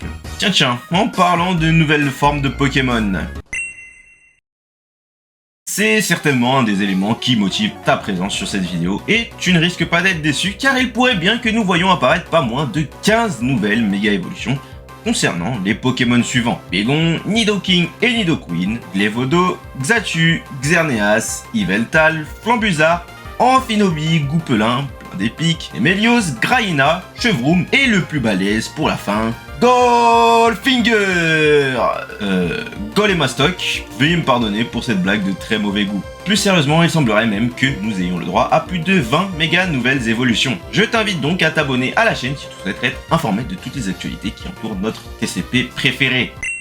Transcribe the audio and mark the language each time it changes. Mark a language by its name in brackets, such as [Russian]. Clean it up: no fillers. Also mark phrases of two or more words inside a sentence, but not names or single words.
[French] Tiens, en parlant de nouvelles formes de Pokémon, c'est certainement un des éléments qui motive ta présence sur cette vidéo et tu ne risques pas d'être déçu car il pourrait bien que nous voyions apparaître pas moins de 15 nouvelles méga évolutions concernant les Pokémon suivants: Bégon, Nidoking et Nidoqueen, Glevodo, Xatu, Xerneas, Yveltal, Flambuzard, Amphinobi, Goupelin, D'épique, Emelios, Graina, Chevroom et le plus balèze pour la fin, Goldfinger. Golemastoc, veuillez me pardonner pour cette blague de très mauvais goût. Plus sérieusement, il semblerait même que nous ayons le droit à plus de 20 méga nouvelles évolutions. Je t'invite donc à t'abonner à la chaîne si tu souhaites être informé de toutes les actualités qui entourent notre TCP préféré.